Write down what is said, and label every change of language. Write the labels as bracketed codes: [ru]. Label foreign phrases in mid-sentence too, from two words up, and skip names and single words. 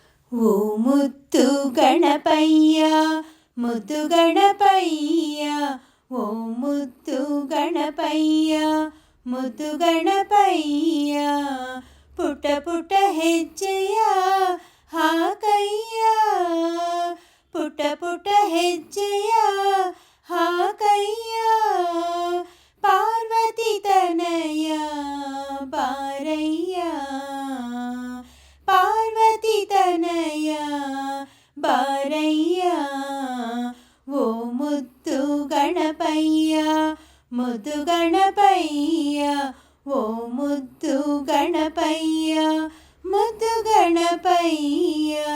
[te] ఓ ముద్దు గణపయ్య ముద్దు గణపయ్య ఓ ముద్దు గణపయ్య ముద్దు గణపయ్య పుట్ట పుట్ట [kn] ಹೆಜ್ಜೆಯ ಹಾಕಯ್ಯ [te] పుట్ట పుట్ట [kn] ಹೆಜ್ಜೆಯ ಹಾಕಯ್ಯ ಪಾರ್ವತಿ ತನಯ ಬಾರಯ್ಯ ಪಾರ್ವತಿ ತನಯ ಬಾರಯ್ಯ ಓ ಮುದ್ದು ಗಣಪಯ್ಯ ಮುದ್ದು ಗಣಪಯ್ಯ ಓ ಮುದ್ದು ಗಣಪಯ್ಯ ಮುದ್ದು ಗಣಪಯ್ಯ